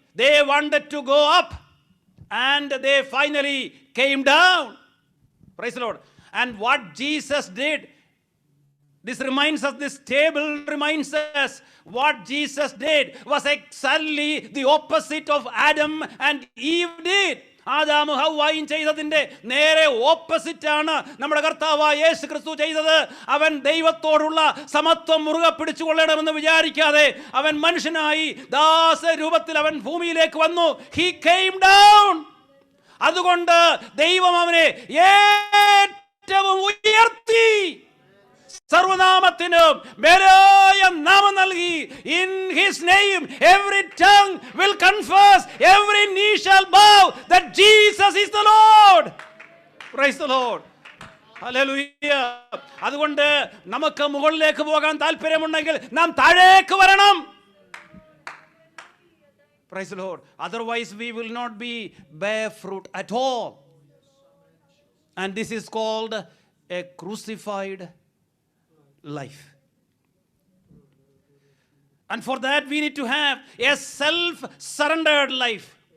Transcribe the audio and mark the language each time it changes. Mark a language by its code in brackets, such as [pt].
[en] They wanted to go up, and they finally came down. Praise the Lord. And what Jesus did, this reminds us, this table reminds us, what Jesus did was exactly the opposite of Adam and Eve did. [ml] ആദാമും ഹവ്വായും ചെയ്തതിൻ്റെ നേരെ ഓപ്പോസിറ്റാണ് നമ്മുടെ കർത്താവായ യേശു ക്രിസ്തു ചെയ്തത്. അവൻ ദൈവത്തോടുള്ള സമത്വം മുറുകെ പിടിച്ചുകൊള്ളണമെന്ന് വിചാരിക്കാതെ അവൻ മനുഷ്യനായി ദാസരൂപത്തിൽ അവൻ ഭൂമിയിലേക്ക് വന്നു. [en] He came down. [ml] അതുകൊണ്ട് ദൈവം അവനെ ഏറ്റവും ഉയർത്തി, സർവനാമത്തിനും മേലായ നാമം നൽകി. [en] In his name every tongue will confess, every knee shall bow that Jesus is the Lord. Praise the Lord. Hallelujah. [ml] അതുകൊണ്ട് നമുക്ക് മുകളിലേക്ക് പോകാൻ താല്പര്യമുണ്ടെങ്കിൽ നാം താഴേക്ക് വരണം. [en] Praise the Lord. Otherwise we will not bear fruit at all. And this is called a crucified life. And for that we need to have a self-surrendered life.